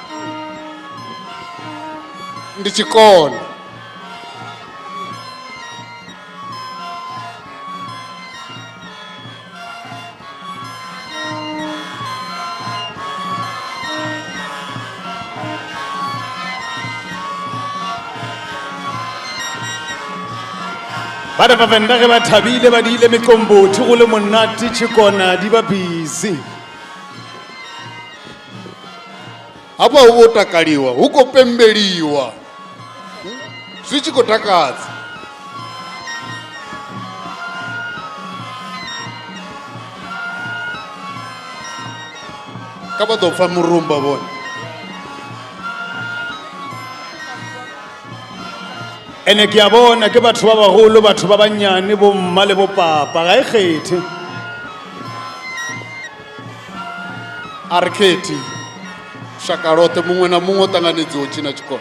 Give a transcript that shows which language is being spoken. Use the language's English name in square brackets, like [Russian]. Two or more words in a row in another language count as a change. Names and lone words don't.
[Venda] Ndi tshikona. [Northern Sotho] Ba re Bavenda ge ba thabile ba diile meqombothi go le monate tshikona di ba busy. [Venda] Hafha hu vho takaliwa hu khou pembeliwa zwi tshi khou takadza. Ka vha ḓo pfa murumba vhone. [Northern Sotho] Ene ke a bona ke batho ba bagolo batho ba bannyane bo mma le bo papa ga e kgethe. [Venda] A ri khethi shaka loṱhe muṅwe na muṅwe o ṱanganedziwa tshina tshikona.